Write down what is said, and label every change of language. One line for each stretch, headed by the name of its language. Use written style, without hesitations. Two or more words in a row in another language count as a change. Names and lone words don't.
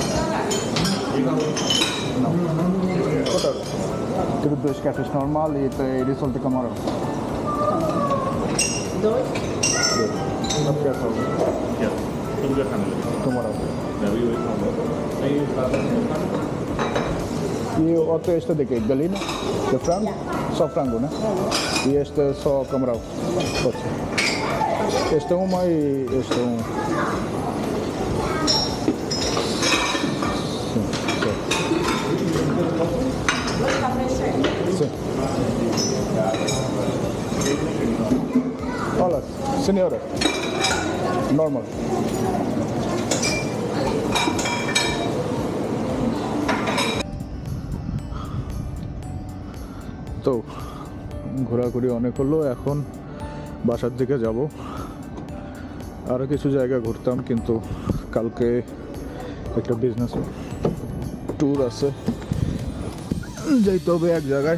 Portuguese: Tudo dois cafés normal e risol de camarão. Dois?
Hindi: अब क्या खाओगे? क्या तुम क्या खाने लगे?
Portuguese: Camarão.
Hindi: मैं भी वही खाऊंगा।
Portuguese: E o outro este de quê? Galinha? De frango? Só frango, né? E este é só camarão. Pode ser. Este é uma e este é um. Sim. Olá, senhora. Normal.
Bangla: তো ঘোরাঘুরি অনেক হলো, এখন বাসার দিকে যাব। আরও কিছু জায়গা ঘুরতাম, কিন্তু কালকে একটা
English: business tour
Bangla: আছে, যাইতে হবে এক জায়গায়।